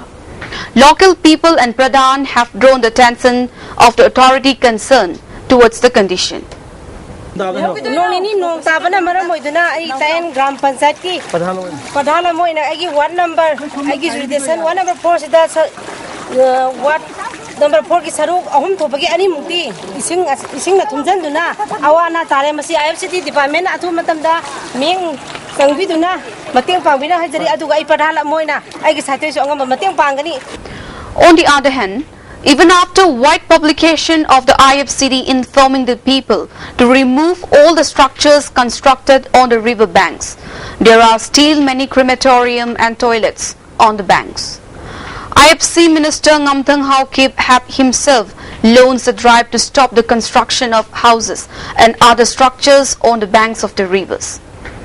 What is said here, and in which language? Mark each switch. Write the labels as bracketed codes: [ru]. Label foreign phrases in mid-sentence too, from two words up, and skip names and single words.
[en] Local people and Pradhan have drawn the attention of the authority concerned towards the condition. [mni] Number 4 ki saruk ahum thopagi ani mukti ising na thumjan duna awana tare masi IFCD department athu matamda ming sangbi duna mateng pangbina hajari aduga ai padhala moina ai gi satwe so angam mateng pangani. [en] On the other hand, even after wide publication of the IFCD informing the people to remove all the structures constructed on the river banks, there are still many crematorium and toilets on the banks. IFC Minister Ngamthang Haokip himself launched a drive to stop the construction of houses and other structures on the banks of the rivers.